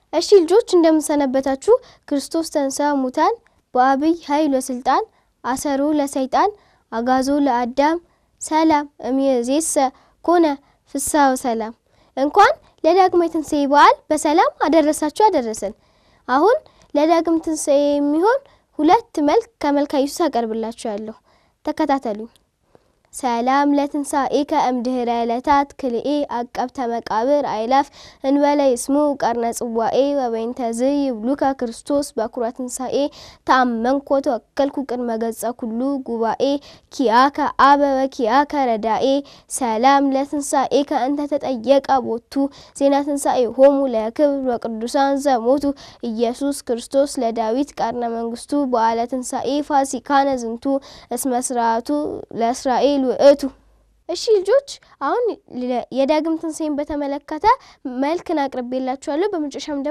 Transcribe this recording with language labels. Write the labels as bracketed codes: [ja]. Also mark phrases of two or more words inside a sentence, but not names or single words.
[am] ልጆች እንደምሰነበታችሁ [gez] ክርስቶስ ተንሥአ እሙታን በአብይ ኃይል ወስልጣን አሰሮ ለሰይጣን አጋዞ ለአዳም ሰላም እምይእዜሰ ኮነ ፍስሐ ወሰላም። [am] እንኳን ለዳግማይ ትንሣኤ በዓል በሰላም አደረሳችሁ አደረሰን። አሁን ለዳግም ትንሣኤ የሚሆን ሁለት መልክ ከመልካ ኢየሱስ አቀርብላችኋለሁ። ተከታተሉኝ። [gez] ሰላም ለትንሣኤከ እምድኅረ ዕለታት ክልኤ አቀብተ መቃብር አይላፍ እንበለ ይስሙ ቀርነ ጽዋኤ ወበይንተዝ ይብሉከ ክርስቶስ በኩረ ትንሣኤ ተአመንኮ ተወከልኩ ቅድመ ገጸ ኩሉ ጉባኤ ኪያከ አበ ወኪያከ ረዳኤ። ሰላም ለትንሣኤከ እንተ ተጠየቀ ቦቱ ዜና ትንሣኤ ሆሙ ለክብር ወቅዱሳን ዘሞቱ ኢየሱስ ክርስቶስ ለዳዊት ቀርነ መንግስቱ በዓለ ትንሣኤ ፋሲካነ ዝንቱ እስመ ሥርዓቱ ለእስራኤል ውእቱ። [am] እሺ ልጆች አሁን የዳግም ትንሣኤን በተመለከተ መልክን አቅርቤላችኋለሁ። በመጨረሻም ደግሞ